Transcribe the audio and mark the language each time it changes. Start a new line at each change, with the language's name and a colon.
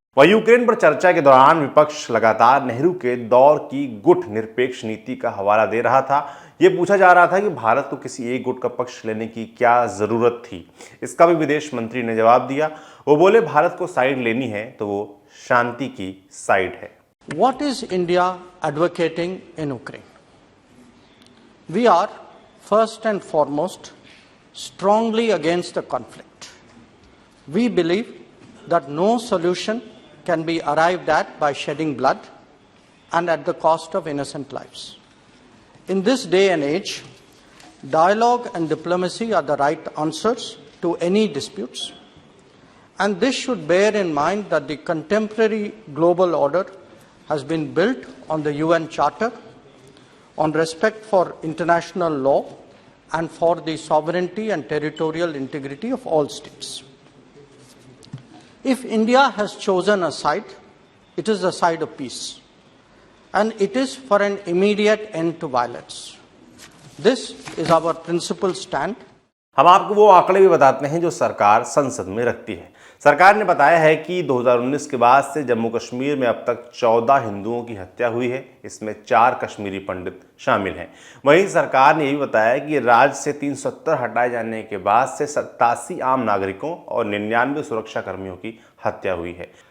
Hindi: वहीं यूक्रेन पर चर्चा के दौरान विपक्ष लगातार नेहरू के दौर की गुट निरपेक्ष नीति का हवाला दे रहा था। ये पूछा जा रहा था कि भारत को किसी एक गुट का पक्ष लेने की क्या जरूरत थी। इसका भी विदेश मंत्री ने जवाब दिया। वो बोले भारत को साइड लेनी है तो वो शांति की साइड है।
English: What is India advocating in Ukraine? We are first and foremost strongly against the conflict. We believe that no solution can be arrived at by shedding blood and at the cost of innocent lives. In this day and age, dialogue and diplomacy are the right answers to any disputes, and this should bear in mind that the contemporary global order has been built on the UN Charter, on respect for international law, and for the sovereignty and territorial integrity of all states. If India has chosen a side, it is the side of peace, and it is for an immediate end to violence. This is our principal stand.
Hindi: हम आपको वो आंकड़े भी बताते हैं जो सरकार संसद में रखती है। सरकार ने बताया है कि 2019 के बाद से जम्मू कश्मीर में अब तक 14 हिंदुओं की हत्या हुई है, इसमें 4 कश्मीरी पंडित शामिल हैं। वहीं सरकार ने यह भी बताया कि राज्य से 370 हटाए जाने के बाद से 87 आम नागरिकों और 99 सुरक्षा कर्मियों की हत्या हुई है।